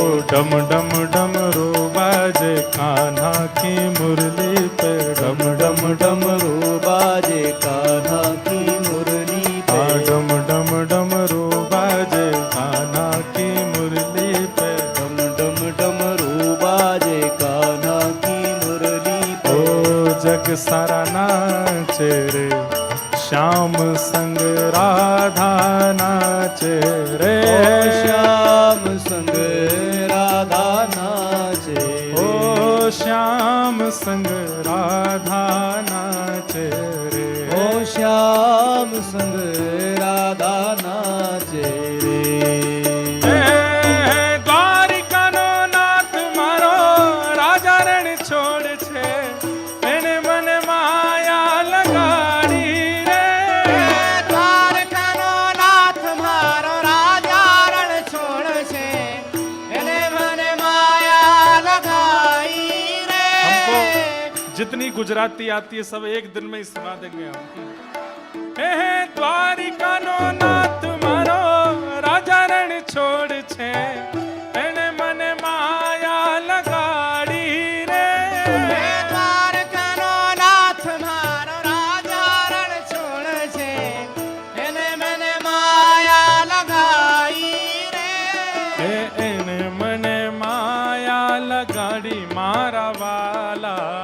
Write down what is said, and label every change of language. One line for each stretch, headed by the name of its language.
Hindi: डम डम डमरू बाजे कान्हा की मुरली पे। डम डम डमरू बाजे कान्हा की मुरली पे। डम डम डमरू बाजे कान्हा की मुरली पे। डम डम डमरू बाजे कान्हा की मुरली पे। ओ जग सारा नाचे रे श्याम संग राधा नाचे रे। ओ श्याम संग राधा नाचे। ओ श्याम संग राधा नाचे रे। ओ श्याम संग राधा नाचे रे।
Gujarati: द्वारिका नो नाथ मारो राजा रण छोड़ छे એને મને માયા લગાડી રે। દ્વારકાનો નાથ મારો રાજા રણ છોડ છે એને મને માયા લગાઈ રે।
Hindi: हमको जितनी गुजराती आती है सब एक दिन में ही सुना देंगे हम।
Gujarati: हे द्वारिका नो नाथ मारो राजा रण छोड़ छे એને મને માયા લગાડી રે। દ્વારકાનો નાથ મારો રાજા રણ છોડ છે એને મને માયા લગાઈ રે। એને મને માયા લગાડી મારા વાલા।